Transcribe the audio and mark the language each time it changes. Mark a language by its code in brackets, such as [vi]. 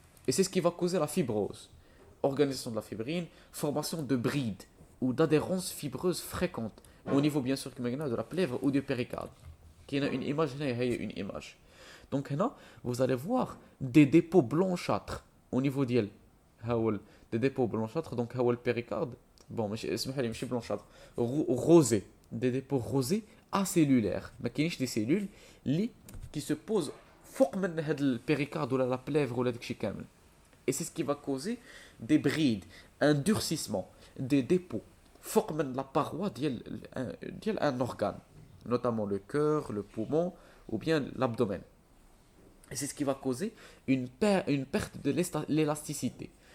[fr] Et c'est ce qui va causer la fibrose. Organisation de la fibrine, formation de brides ou d'adhérence fibreuse fréquente, au niveau bien sûr de la plèvre ou du péricarde. Qui a une image, une image. Donc là, vous allez voir des dépôts blanchâtres au niveau des dépôts blanchâtres, donc le péricarde, bon, [ar] ماشي [fr] blanchâtre, rosé, des dépôts rosés acellulaires. [ar] ما كاينش [fr] des cellules qui se posent [ar] فوق من هذا البيريكارد ولا [fr] la plèvre [ar] ولا داكشي كامل. [fr] Et c'est ce qui va causer des brides, un durcissement, des dépôts [ar] فوق من [fr] la paroi [ar] ديال [fr] un organe, notamment le cœur, le poumon ou bien l'abdomen. Et c'est ce qui va causer une perte de l'élasticité.